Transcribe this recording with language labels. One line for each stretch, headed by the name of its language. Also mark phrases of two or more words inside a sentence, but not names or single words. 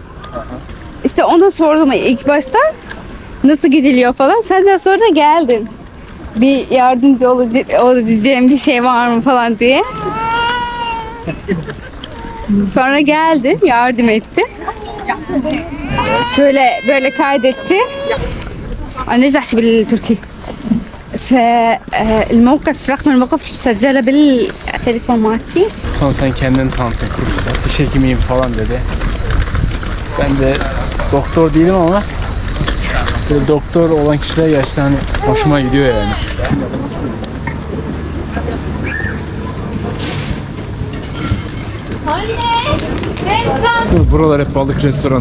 Turkish: İşte ona sordum ilk başta nasıl gidiliyor falan. Senden sonra geldin. Bir yardımcı olabileceğim bir şey var mı falan diye. Sonra geldi, yardım etti. Şöyle böyle kaydetti.
Arabic: أنا نجحت بالتركي. فالموقف رقم الموقف سجله بالتليفون مالتي.
Turkish: Sonra sen kendini tanıttın kursta. Diş hekimiyim falan dedi. Ben de doktor değilim ama böyle doktor olan kişiler gerçekten hani hoşuma gidiyor yani. Buralar hep balık restoranı.